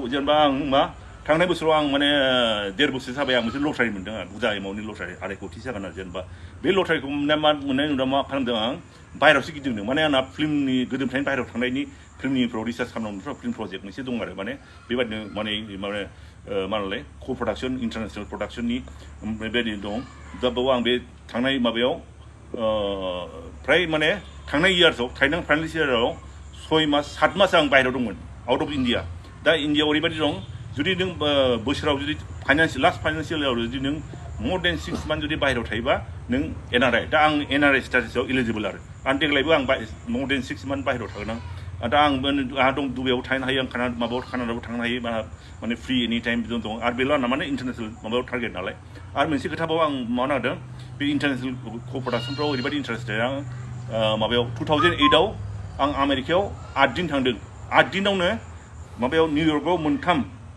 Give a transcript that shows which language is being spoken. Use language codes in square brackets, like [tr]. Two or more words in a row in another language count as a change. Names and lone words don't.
[brx] जेनेबा आं मा थांनाय बोसोराव आं माने 1.5 बोसोर जाबाय आं मोनसे लटारि मोनदों आं बुरजा एमाउन्टनि लटारि 2.5 कोटि जागोन आरो जेनेबा बे लटारिखौ मोननाय नुदों मा खालामदों आं बाहेरावसो गिदिंदों माने आंना फिल्मनि गोदोनिफ्रायनो बाहेराव थांनायनि फिल्मनिफ्राव रिसार्च खालामनांगौ फिल्म प्रजेक्ट मोनसे दं आरो माने बेबायदिनो माने मा होनलाय [en] co production international [brx] प्रडाक्सननि बेबायदि दं दा बाव आं बे थांनाय माबायाव फ्राय माने थांनाय इयार्सआव थांनाय फाइनान्सियेल इयाराव 6 मास 7 मास आं बाहेराव दंमोन [en] out of India [brx] दा इन्डियाआव ओरैबायदि दं जुदि नों बोसोराव जुदि लास्ट फाइनान्सियेल इयाराव जुदि नों [en] more than 6 months [brx] जुदि बाहेराव थायोबा नों एनआरआइ दा आं एनआरआइ स्टेटासआव इलिजिबल आरो आं देग्लायबो आं [en] more than 6 months [brx] बाहेराव थागोन आं दा आंहा दं दुबाइयाव थांनो हायो आं माबायाव कानाडायाव थांनो हायो माने [en] free any time [brx] दं आरो बेल' आंना माने इन्टारनेसनेल माबायाव टारगेट नालाय आरो मोनसे खोथाबाव आं मावनो नागिरदों बे इन्टारनेसनेल क' प्रडाक्सनफ्राव ओरैबायदि इन्टारेस्टेड आं माबायाव 2008आव आं आमेरिकायाव 8 दिन थांदों 8 दिनावनो माबायाव निउयर्कआव 3